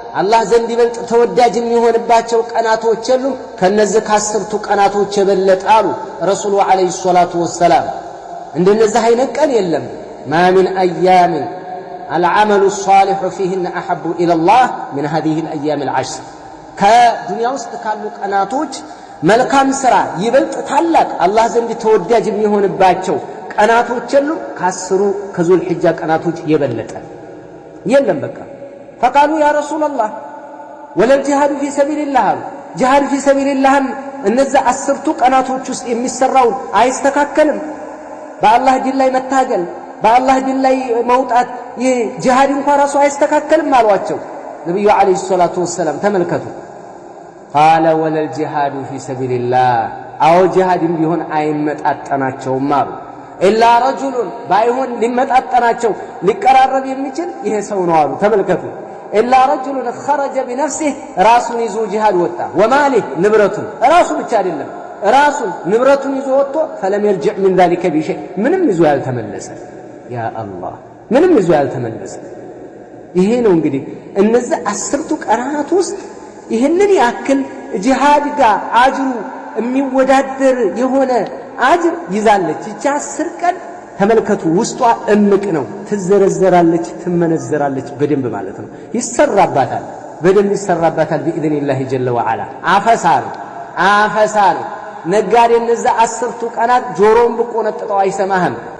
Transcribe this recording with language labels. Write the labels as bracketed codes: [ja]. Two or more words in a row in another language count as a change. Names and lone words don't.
[am] አላህ ዘንድ ይበልጥ ተወዳጅ የሚሆንባቸው ቀናቶች የሉም ከነዚህ ከአስርቱ ቀናቶች የበለጠ አሉ ረሱሉ [ar] عليه الصلاة والسلام። [am] እንደነዚህ አይነት ቀን የለም። [ar] ما من أيام العمل الصالح فيهن أحب إلى الله من هذه الأيام العشر كدنيا [am] ውስጥ ካሉ ቀናቶች መልካም ስራ ይበልጥ ታላቅ አላህ ዘንድ ተወዳጅ የሚሆንባቸው ቀናቶች የሉም ከአስሩ ከዙል ሒጃ ቀናቶች የበለጠ የለም። በቃ [ar] فقالوا يا رسول الله ولا الجهاد في سبيل الله [am] جهاد في سبيل الله እነዛ አስርቱ ቀናቶች ውስጥ የሚሰራው አይስተካከልም በአላህ ዲን ላይ መታገል በአላህ ዲን ላይ መውጣት የጂሃድ እንኳን ራሱ አይስተካከልም አሏቸው ነብዩ [ar] عليه الصلاة والسلام። [am] ተመልከቱ [ar] قال ولا الجهاد في سبيل الله [am] አው ጂሃድም ቢሆን አይመጣጠናቸውም አሉ [ar] إلا رجل [am] ባይሆን ሊመጣጠናቸው ሊቀራረብ የሚችል ይሄ ሰው ነው አሉ። ተመልከቱ [ar] إلا رجل خرج بنفسه [am] ራሱን ይዞ ጂሃድ ወጣ ወማሊህ ንብረቱን ራሱ ብቻ አይደለም ራሱን ንብረቱን ይዞ ወጥቶ [ar] فلم يرجع من ذلك بشيء [am] ምንም ይዞ ያልተመለሰ ያ አላህ ምንም ይዞ ያልተመለሰ ይሄ ነው እንግዲህ እነዚህ አስርቱ ቀናት ውስጥ ይሄንን ያክል ጂሃድ ጋር አጅሩ የሚወዳደር የሆነ አጅር ይዛለች እቺ 10 ቀን። ተመልከቱ ውስጧ እምቅ ነው ትዘረዘራለች ትመነዘራለች በደንብ ማለት ነው ይሰራባታል በደንብ ይሰራባታል بإذن [ar] جل وعلا። [am] አፈሳር ነጋዴ እነዛ 10ቱ ቀናት ጆሮን ብቆነጥጠው አይሰማህም